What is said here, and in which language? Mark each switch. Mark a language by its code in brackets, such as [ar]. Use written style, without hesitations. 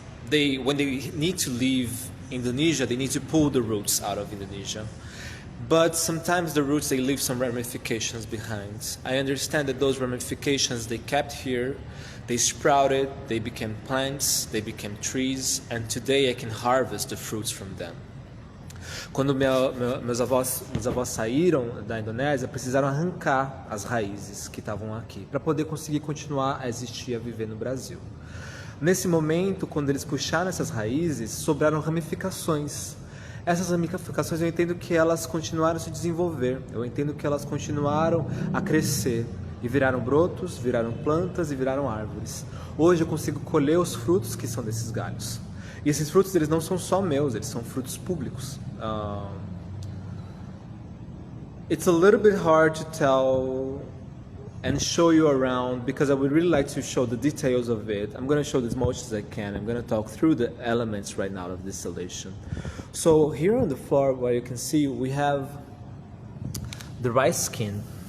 [en] When they need to leave Indonesia, they need to pull the roots out of Indonesia. But sometimes the roots, they leave some ramifications behind. I understand that those ramifications they kept here, they sprouted, they became plants, they became trees, and today I can harvest the fruits from them. [pt] Quando meus avós saíram da Indonésia, precisaram arrancar as raízes que estavam aqui para poder conseguir continuar a existir, a viver no Brasil. Nesse momento, quando eles puxaram essas raízes, sobraram ramificações. Essas ramificações eu entendo que elas continuaram a se desenvolver, eu entendo que elas continuaram a crescer e viraram brotos, viraram plantas e viraram árvores. Hoje eu consigo colher os frutos que são desses galhos. E esses frutos, eles não são só meus, eles são frutos públicos. [en] It's a little bit hard to tell and show you around because I would really like to show the details of it. I'm going to show as much as I can. I'm going to talk through the elements right now of the installation. So here on the floor, where you can see, we have the rice skin.